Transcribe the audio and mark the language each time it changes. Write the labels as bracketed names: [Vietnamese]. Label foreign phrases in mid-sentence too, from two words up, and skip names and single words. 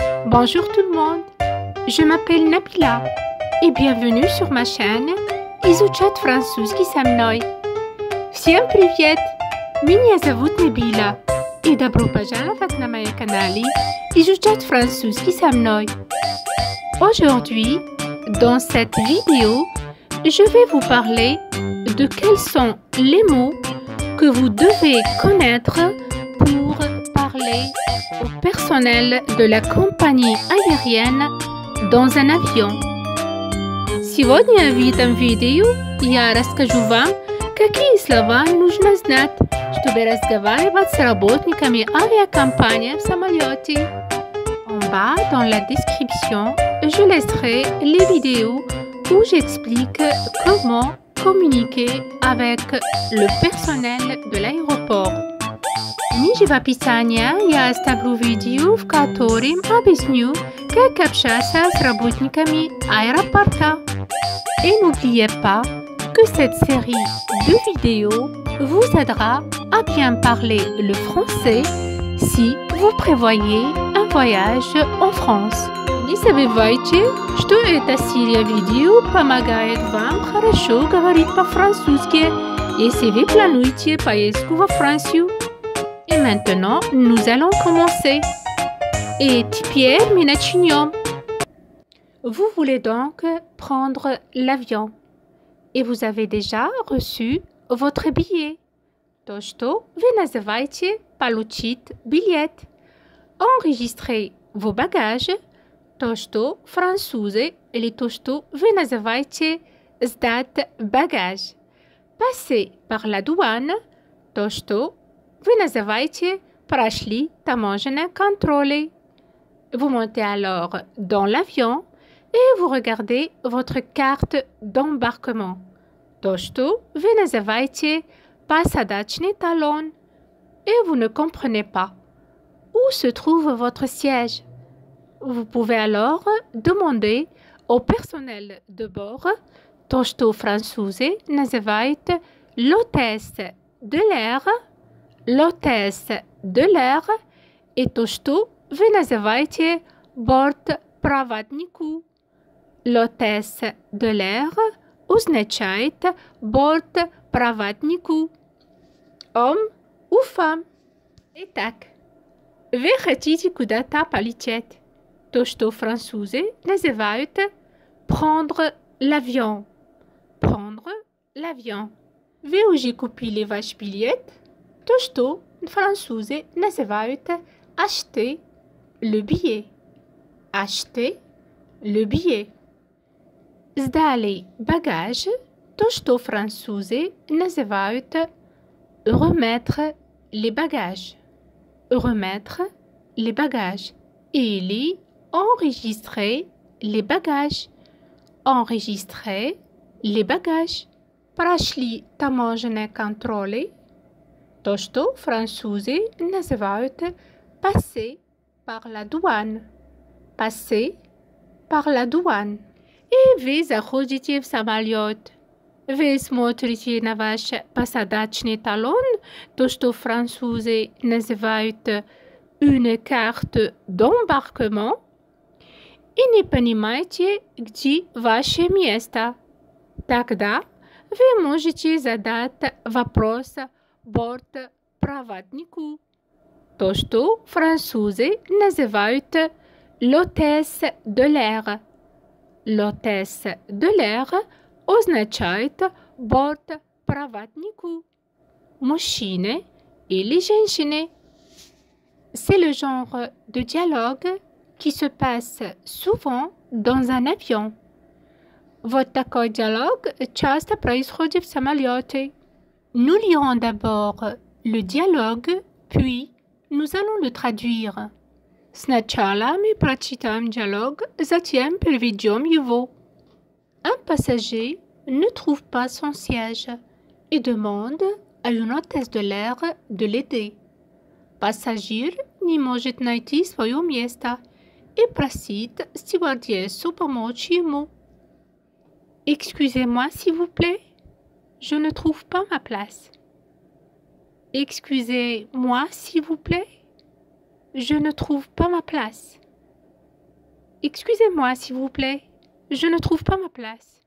[French] Bonjour tout le monde, je m'appelle Nabila et bienvenue sur ma chaîne Изучать французский со мной. [Russian] Всем привет! Меня зовут Набила и добро пожаловать на моем канале Изучать французский со мной. [French] Aujourd'hui, dans cette vidéo, je vais vous parler de quels sont les mots que vous devez connaître pour parler au personnel de la compagnie aérienne dans un авион. [Russian] Сегодня в этом видео я расскажу вам, какие слова нужно знать, чтобы разговаривать с работниками авиакомпании в самолете. [French] En bas, dans la description, je laisserai les vidéos où j'explique comment communiquer avec le personnel de l'aéroport. [Russian] Ниже в описании я оставлю видео, в котором объясню, как общаться с работниками аэропорта. [French] Et n'oubliez pas que cette série de vidéos vous aidera à bien parler le français si vous prévoyez un voyage en France. [Russian] Не забывайте, что эта серия видео помогает вам хорошо говорить по-французски, если вы планируете поездку во Францию. [French] Et maintenant, nous allons commencer. [Russian] Et теперь мы начнем. [French] Vous voulez donc prendre l'avion et vous avez déjà reçu votre billet. [Russian] То, что вы называете получить билет. [French] Enregistrez vos bagages. [Russian] То, что французы или то, что вы называете сдать багаж. [French] Passez par la douane. [Russian] То, что вы называете прошли таможенные контроли. [French] Vous montez alors dans l'avion et vous regardez votre carte d'embarquement. [Russian] То, что вы называете посадочный талон. [French] Et vous ne comprenez pas où se trouve votre siège. Vous pouvez alors demander au personnel de bord, [Russian] то, что французы называют [French] l'hôtesse de l'air, l'hôtesse de l'air, [Russian] и то, что вы называете бортпроводнику. [French] L'hôtesse de l'air [Russian] означает бортпроводнику. [French] Homme ou femme. [Russian] Итак, вы хотите куда-то полететь. То, что французы называют [French] prendre l'avion. Prendre l'avion. [Russian] Вы уже купили ваш билет. То, что французы называют [French] acheter le billet. Acheter le billet. [Russian] Сдали багаж. То, что французы называют [French] remettre les bagages. Remettre les bagages. Или enregistrer les bagages. Enregistrer les bagages. [Russian] Прошли таможенные контроли. То, что французы называют [French] passer par la douane. Passer par la douane. [Russian] И вы заходите в самолет. Вы смотрите на ваш посадочный талон, то, что французы называют [French] une carte d'embarquement, [Russian] и не понимаете, где ваше место. Тогда вы можете задать вопрос бортпроводнику. То, что французы называют [French] l'hôtesse de l'air. L'hôtesse de l'air [Russian] означает бортпроводнику. Мужчины или женщины. [French] C'est le genre de dialogue qui se passe souvent dans un avion. [Russian] Вот такой диалог часто происходит в самолете. [French] Nous lirons d'abord le dialogue, puis nous allons le traduire. [Russian] Сначала мы прочитаем диалог, затем переведем его. [French] Un passager ne trouve pas son siège et demande à une hôtesse de l'air de l'aider. [Russian] Пассажир не может найти свое место и просит стюардессу помочь ему. [French] Excusez-moi, s'il vous plaît, je ne trouve pas ma place. Excusez-moi, s'il vous plaît, je ne trouve pas ma place. Excusez-moi, s'il vous plaît. Je ne trouve pas ma place.